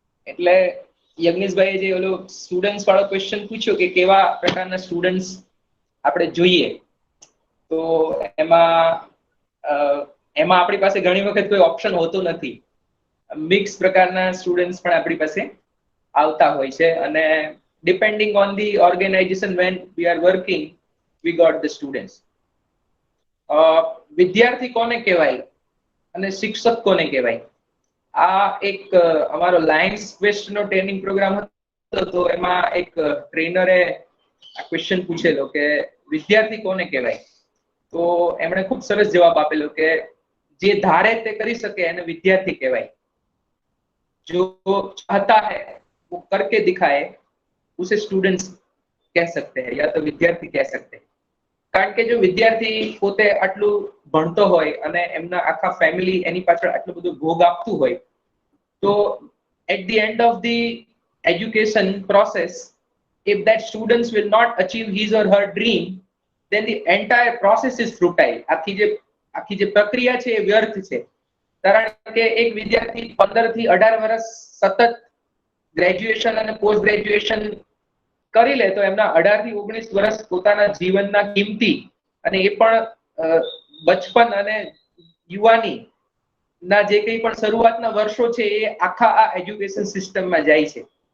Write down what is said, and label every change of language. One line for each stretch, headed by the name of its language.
Gujarati: એટલે યજ્ઞેશભાઈએ જે ઓલો સ્ટુડન્ટ્સ વાળો ક્વેશ્ચન પૂછ્યો કે કેવા પ્રકારના સ્ટુડન્ટ્સ આપણે જોઈએ, તો એમાં આપણી પાસે ઘણી વખત કોઈ ઓપ્શન હોતું નથી. મિક્સ પ્રકારના સ્ટુડન્ટ્સ પણ આપણી પાસે આવતા હોય છે, અને
English: depending on the organization when we are working, we got the students.
Gujarati: વિદ્યાર્થી કોને કહેવાય અને શિક્ષક કોને કહેવાય? આ એક અમારો લાયન્સ ક્વેસ્ટનો ટ્રેનિંગ પ્રોગ્રામ હતો, તો એમાં એક ટ્રેનરે આ ક્વેશ્ચન પૂછેલો કે વિદ્યાર્થી કોને કહેવાય? તો એમણે ખૂબ સરસ જવાબ આપેલો કે જે ધારે તે કરી શકે એને વિદ્યાર્થી કહેવાય.
Hindi: जो चाहता है वो करके दिखाए उसे स्टूडेंट्स कह सकते हैं, या तो विद्यार्थी कह सकते हैं.
Gujarati: કારણ કે જો વિદ્યાર્થી પોતે આટલું ભણતો હોય અને એમના આખા ફેમિલી એની પાછળ આટલું બધું ભોગ આપતું હોય, તો
English: at the end of the education process, if that students will not achieve his or her dream, then the entire process is futile.
Gujarati: આખી જે પ્રક્રિયા છે એ વ્યર્થ છે. કારણ કે એક વિદ્યાર્થી 15 થી 18 વર્ષ સતત ગ્રેજ્યુએશન અને પોસ્ટ ગ્રેજ્યુએશન કરી લે, તો એમના 18 થી 19 વર્ષ પોતાના જીવનના કિંમતી, અને એ પણ બચપન અને યુવાની ના જે કંઈ પણ શરૂઆતના વર્ષો છે એ આખા આ એજ્યુકેશન સિસ્ટમમાં જાય છે.